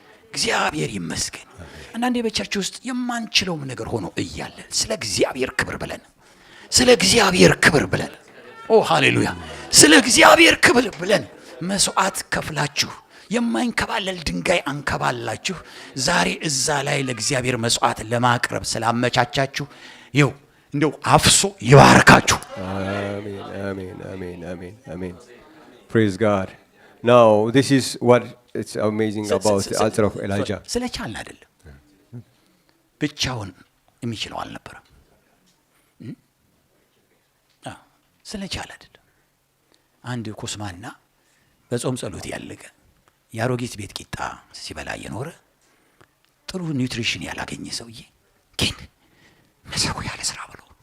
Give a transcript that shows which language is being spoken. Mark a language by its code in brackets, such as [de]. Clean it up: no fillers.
[am] እግዚአብሔር ይመስገን። አንዳንዴ በቸርች ውስጥ የማንችለውም ነገር ሆኖ እያለ ስለ እግዚአብሔር ክብር ብለን ኦ ሃሌሉያ፣ ስለ እግዚአብሔር ክብር ብለን መስዋዕት ከፍላችሁ የማይንከባለል ድንጋይ አንከባላችሁ ዛሬ እዛ ላይ ለእግዚአብሔር መስዋዕት ለማቅረብ ስላመቻቻችሁ ይው እንደው አፍሶ ይባርካችሁ። [en] Amen. Praise God. Now this is what it's amazing about the altar of Elijah. [am] ስለቻለ አይደለም፣ ብቻውን የሚችለው አልነበረም። ስለቻለ አይደለም። አንድ ኮስማና በጾም ጸሎት ያለቀ የአሮጊት ቤት ቂጣ ሲበላ የኖረ ጥሩ ኒውትሪሽን ያላገኘ ሰውዬ ግን መሰዊያ ለስራ ብሎ